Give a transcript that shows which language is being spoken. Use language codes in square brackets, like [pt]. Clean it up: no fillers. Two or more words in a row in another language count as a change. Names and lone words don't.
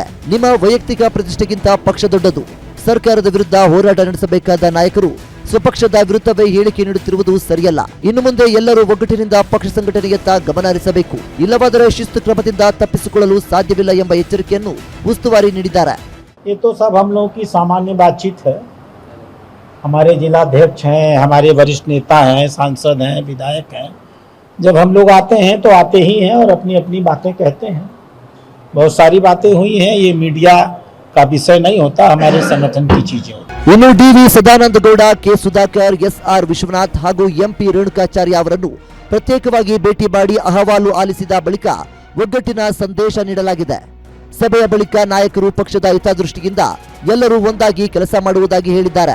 [kn] ನಿಮ್ಮ ವೈಯಕ್ತಿಕ ಪ್ರತಿಷ್ಠೆಗಿಂತ ಪಕ್ಷ ದೊಡ್ಡದು. ಸರ್ಕಾರದ ವಿರುದ್ಧ ಹೋರಾಟ ನಡೆಸಬೇಕಾದ ನಾಯಕರು ಸ್ವಪಕ್ಷದ ವಿರುದ್ಧವೇ ಹೇಳಿಕೆ ನೀಡುತ್ತಿರುವುದು ಸರಿಯಲ್ಲ. ಇನ್ನು ಮುಂದೆ ಎಲ್ಲರೂ ಒಗ್ಗಟ್ಟಿನಿಂದ ಪಕ್ಷ ಸಂಘಟನೆಯತ್ತ ಗಮನ ಹರಿಸಬೇಕು, ಇಲ್ಲವಾದರೆ ಶಿಸ್ತು ಕ್ರಮದಿಂದ ತಪ್ಪಿಸಿಕೊಳ್ಳಲು ಸಾಧ್ಯವಿಲ್ಲ ಎಂಬ ಎಚ್ಚರಿಕೆಯನ್ನು ಉಸ್ತುವಾರಿ ನೀಡಿದ್ದಾರೆ. [hi] ये तो सब हम लोगों की सामान्य बातचीत है. हमारे जिलाध्यक्ष हैं, हमारे वरिष्ठ नेता हैं, सांसद हैं, विधायक हैं. जब हम लोग आते हैं तो आते ही हैं और अपनी अपनी बातें कहते हैं. बहुत सारी बातें हुई हैं, ये मीडिया का विषय नहीं होता, हमारे संगठन की चीजें होती. [kn] ಇನ್ನು ಡಿವಿ ಸದಾನಂದಗೌಡ, ಕೆ ಸುಧಾಕರ್, ಎಸ್ಆರ್ ವಿಶ್ವನಾಥ್ ಹಾಗೂ ಎಂಪಿ ರೇಣುಕಾಚಾರ್ಯ ಅವರನ್ನು ಪ್ರತ್ಯೇಕವಾಗಿ ಭೇಟಿ ಮಾಡಿ ಅಹವಾಲು ಆಲಿಸಿದ ಬಳಿಕ ಒಗ್ಗಟ್ಟಿನ ಸಂದೇಶ ನೀಡಲಾಗಿದೆ. ಸಭೆಯ ಬಳಿಕ ನಾಯಕರು ಪಕ್ಷದ ಹಿತದೃಷ್ಟಿಯಿಂದ ಎಲ್ಲರೂ ಒಂದಾಗಿ ಕೆಲಸ ಮಾಡುವುದಾಗಿ ಹೇಳಿದ್ದಾರೆ.